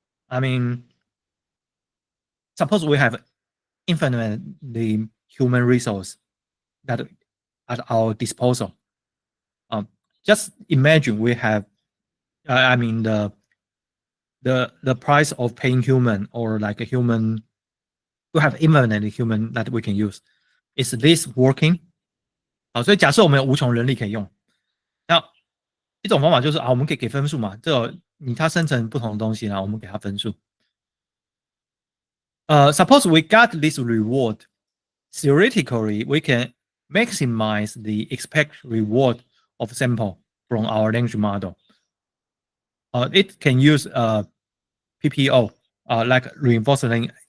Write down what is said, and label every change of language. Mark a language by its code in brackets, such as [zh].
[en] I mean, suppose we have infinitely human resource that at our disposal. Just imagine we have, I mean, the price of paying human or like a human to have infinite human that we can use. Is this working? [zh] 好，所以假设我们有无穷人力可以用，那一种方法就是我们可以给分数嘛，它生成不同的东西，然后我们给它分数。 [en] Suppose we got this reward. Theoretically, we can maximize the expected reward of sample from our language model. It can use PPO, like reinforcement.